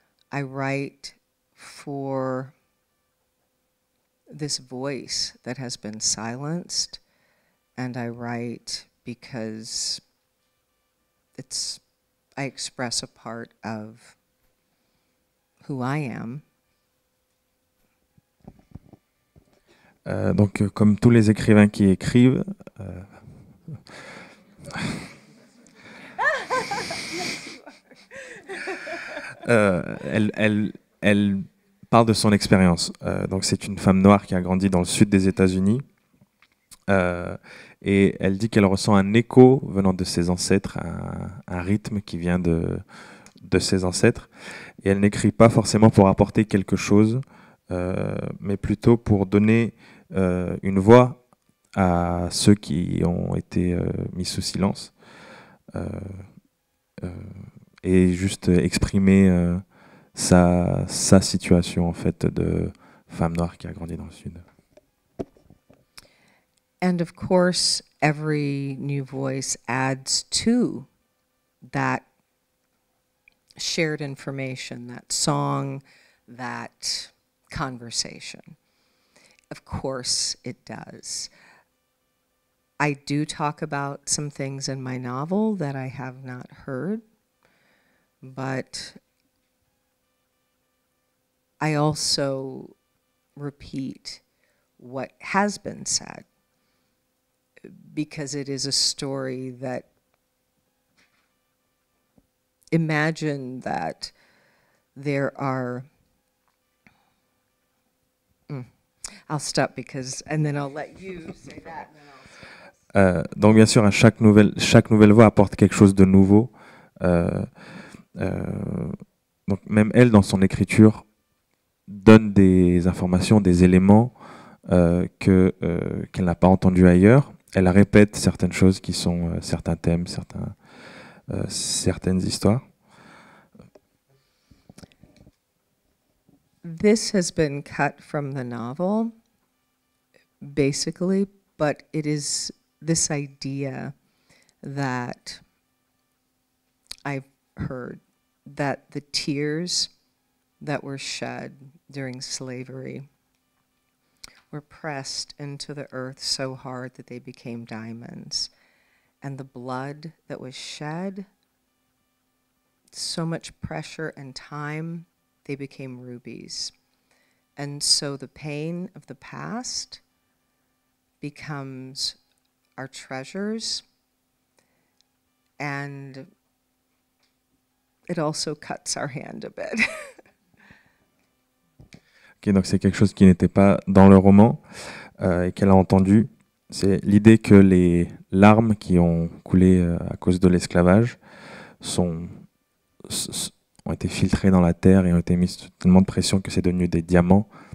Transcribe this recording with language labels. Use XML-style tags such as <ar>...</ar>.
<en>I write for this voice that has been silenced, and I write because I express a part of who I am.</en> <fr>Donc, comme tous les écrivains qui écrivent, elle parle de son expérience. Donc, c'est une femme noire qui a grandi dans le sud des États-Unis. Et elle dit qu'elle ressent un écho venant de ses ancêtres, un rythme qui vient de ses ancêtres. Et elle n'écrit pas forcément pour apporter quelque chose, mais plutôt pour donner une voix à ceux qui ont été mis sous silence et juste exprimer sa situation en fait de femme noire qui a grandi dans le sud.</fr> <en>And of course, every new voice adds to that shared information, that song, that conversation. Of course it does. I do talk about some things in my novel that I have not heard, but I also repeat what has been said, because it is a story that, imagine that there are, I'll stop because, and then I'll let you say that.</en> <fr>Donc bien sûr, chaque nouvelle voix apporte quelque chose de nouveau. Donc même elle, dans son écriture, donne des informations, des éléments qu'elle n'a pas entendus ailleurs. Elle répète certaines choses qui sont certains thèmes, certaines histoires.</fr> <en>This has been cut from the novel, basically, but it is this idea that I've heard, that the tears that were shed during slavery were pressed into the earth so hard that they became diamonds. And the blood that was shed, so much pressure and time, they became rubies. And so the pain of the past becomes our treasures, and it also cuts our hand a bit.</en> <fr>Okay, donc c'est quelque chose qui n'était pas dans le roman et qu'elle a entendu. C'est l'idée que les larmes qui ont coulé à cause de l'esclavage ont été filtrées dans la terre et ont été mises tellement de pression que c'est devenu des diamants.</fr>